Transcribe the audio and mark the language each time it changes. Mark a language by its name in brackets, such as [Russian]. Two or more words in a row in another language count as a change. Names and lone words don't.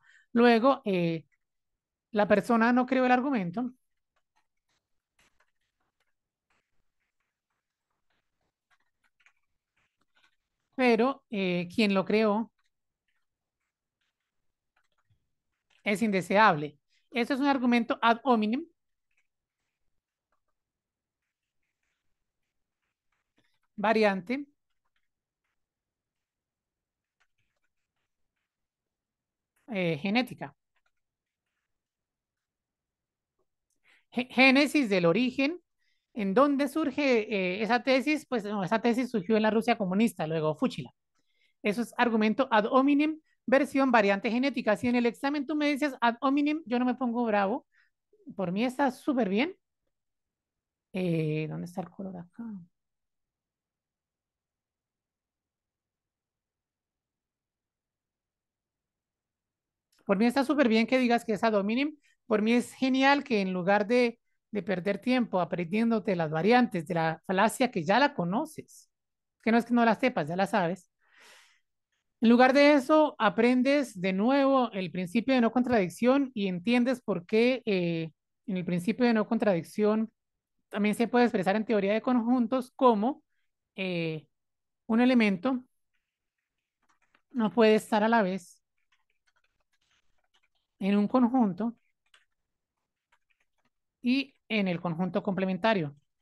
[Spanish] Luego, la persona no creó el argumento, pero quien lo creó es indeseable. Eso es un argumento [Latin] ad hominem, [Spanish] variante genética. Génesis del origen. ¿En dónde surge esa tesis? Pues no, esa tesis surgió en la Rusia comunista, luego Fúchila. Eso es argumento [Latin] ad hominem, [Spanish] versión variante genética. Si en el examen tú me dices [Latin] ad hominem, [Spanish] yo no me pongo bravo. Por mí está súper bien. ¿Dónde está el color acá? Por mí está súper bien que digas que es [Latin] ad hominem. [Spanish] Por mí es genial que en lugar de perder tiempo aprendiéndote las variantes de la falacia que ya la conoces, que no es que no las sepas, ya la sabes. En lugar de eso, aprendes de nuevo el principio de no contradicción y entiendes por qué en el principio de no contradicción también se puede expresar en teoría de conjuntos como eh, un elemento no puede estar a la vez en un conjunto y en el conjunto complementario.